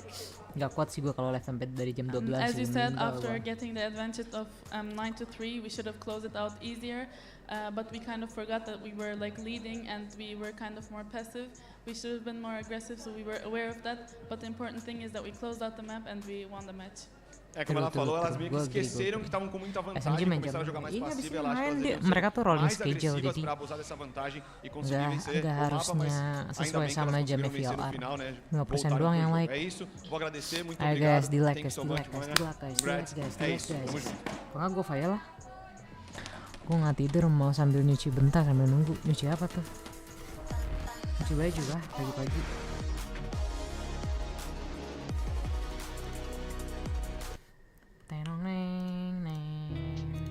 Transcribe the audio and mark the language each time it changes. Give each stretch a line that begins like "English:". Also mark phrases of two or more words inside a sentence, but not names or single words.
Indonesian: Nggak kuat sih gue kalau live sampai dari jam 12
English: As you
Indonesian: sih,
English: said,
Indonesian: meninggal
English: after
Indonesian: gua.
English: getting the advantage of 9-3, we should have closed it out easier. But we kind of forgot that we were like leading and we were kind of more passive. We should have been more aggressive, so we were aware of that. But the important thing is that we closed out the map and we won the match.
Portuguese: É, como ela falou, elas meio que
Indonesian: Gol,
Portuguese: esqueceram que estavam com muita vantagem,
Indonesian: SMG main
Portuguese: começaram a
Indonesian: jam.
Portuguese: jogar mais
Indonesian: Iya,
Portuguese: passiva,
Indonesian: abis
Portuguese: ela acha que
Indonesian: main
Portuguese: elas
Indonesian: dia-
Portuguese: deveriam
Indonesian: mereka tuh rolling
Portuguese: mais
Indonesian: schedule,
Portuguese: agressivas
Indonesian: jadi
Portuguese: para abusar dessa vantagem e conseguir
Indonesian: Nggak
Portuguese: vencer o mapa,
Indonesian: harusnya
Portuguese: mas ainda
Indonesian: sesuai
Portuguese: bem que
Indonesian: sama
Portuguese: elas
Indonesian: jamnya
Portuguese: conseguiram vencer no
Indonesian: VLR.
Portuguese: final, né?
Indonesian: 5%
Portuguese: Voltaram
Indonesian: doang
Portuguese: pro
Indonesian: yang
Portuguese: jogo.
Indonesian: like.
Portuguese: É isso, vou agradecer, muito
Indonesian: Ayo
Portuguese: obrigado.
Indonesian: guys, di like
English: Thank you guys, so
Indonesian: di
English: much,
Indonesian: like guys,
Portuguese: Vânia.
Indonesian: di like guys, di
English: Congrats.
Indonesian: like guys, di
Portuguese: É
Indonesian: like
Portuguese: isso, tamo
Indonesian: guys.
Portuguese: junto.
Indonesian: Kok nggak gue file lah? Gue nggak tidur, mau sambil nyuci bentar sambil nunggu. Nyuci apa tuh? Nyuci baju lah pagi-pagi. Tenong neng neng.